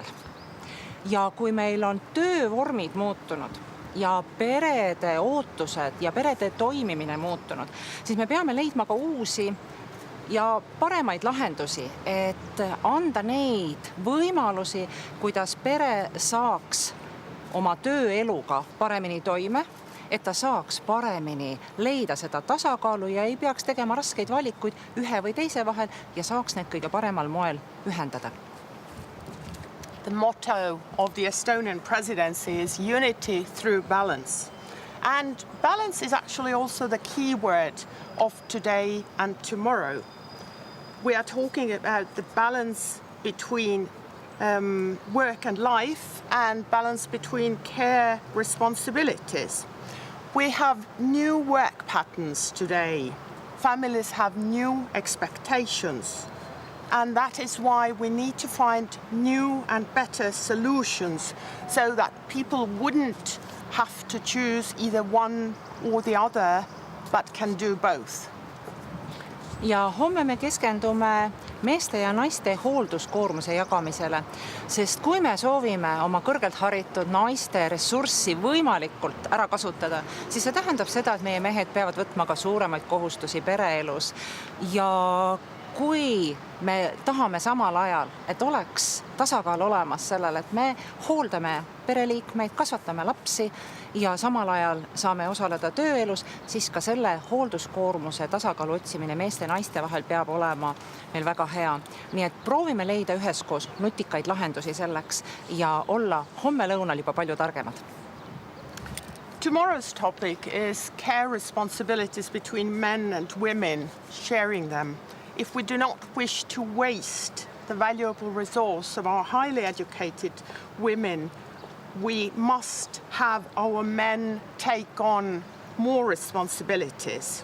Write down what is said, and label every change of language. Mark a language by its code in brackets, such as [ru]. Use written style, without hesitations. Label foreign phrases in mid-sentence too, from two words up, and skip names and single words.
[et] Ja kui meil on töövormid muutunud ja perede ootused ja perede toimimine muutunud, siis me peame leidma ka uusi ja paremaid lahendusi, et anda neid võimalusi, kuidas pere saaks oma tööeluga paremini toime, et ta saaks paremini leida seda tasakaalu ja ei peaks tegema raskeid valikuid ühe või teise vahel ja saaks need kõige paremal moel ühendada. [en] The motto of the Estonian presidency is unity through balance. And balance is actually also the key word of today and tomorrow. We are talking about the balance between work and life and balance between care responsibilities. We have new work patterns today. Families have new expectations. And that is why we need to find new and better solutions so that people wouldn't have to choose either one or the other, but can do both. [et] Ja homme me keskendume meeste ja naiste hoolduskoormuse jagamisele, sest kui me soovime oma kõrgelt haritud naiste ressurssi võimalikult ära kasutada, siis see tähendab seda, et meie mehed peavad võtma ka suuremaid kohustusi pereelus. Ja kui me tahame samal ajal, et oleks tasakaal olemas sellele, et me hooldame pereliikmeid, kasvatame lapsi ja samal ajal saame osaleda tööelus, siis ka selle hoolduskoormuse tasakaalu otsimine meeste ja naiste vahel peab olema meil väga hea. Nii et proovime leida üheskoos nutikaid lahendusi selleks ja olla homme lõunal juba palju targemad. [en] Tomorrow's topic is care responsibilities between men and women, sharing them. If we do not wish to waste the valuable resource of our highly educated women, we must have our men take on more responsibilities.